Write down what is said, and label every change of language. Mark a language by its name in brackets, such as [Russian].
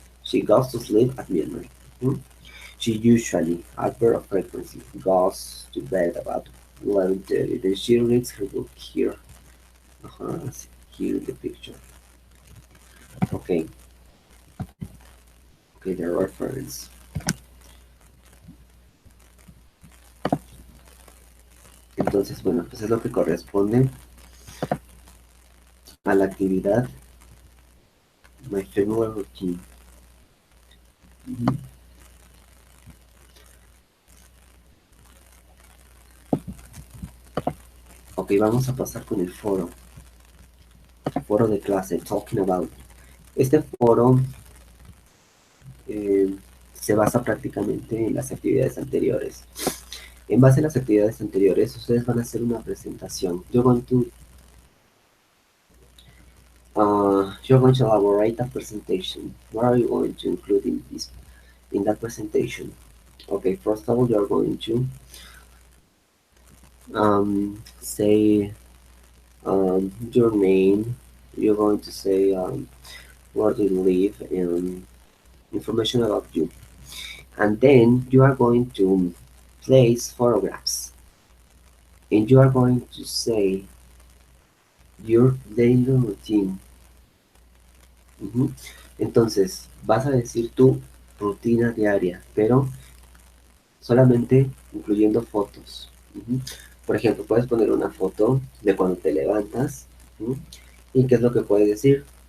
[English] She goes to sleep at midnight. Hmm? She usually, at her frequency, goes to bed about 11:30. Then she reads her book here. Uh-huh, here in the picture. Okay, okay, the reference. [Spanish] Entonces, bueno, pues es lo que corresponde a la actividad My Family Routine. Ujú. Ok, vamos a pasar con el foro de clase, Talking About. Este foro eh, se basa prácticamente en las actividades anteriores. En base a las actividades anteriores, ustedes van a hacer una presentación. [English] You're going to elaborate a presentation. What are you going to include in that presentation? Okay, first of all, you're going to say your name. You're going to say where do you live and information about you. And then you are going to place photographs, and you are going to say your daily routine. Ujú. [Spanish] Entonces, vas a decir tu rutina diaria, pero solamente incluyendo fotos. Ujú. Por ejemplo, puedes poner una foto de cuando te levantas. Ujú. ¿Y qué es lo que puedes decir?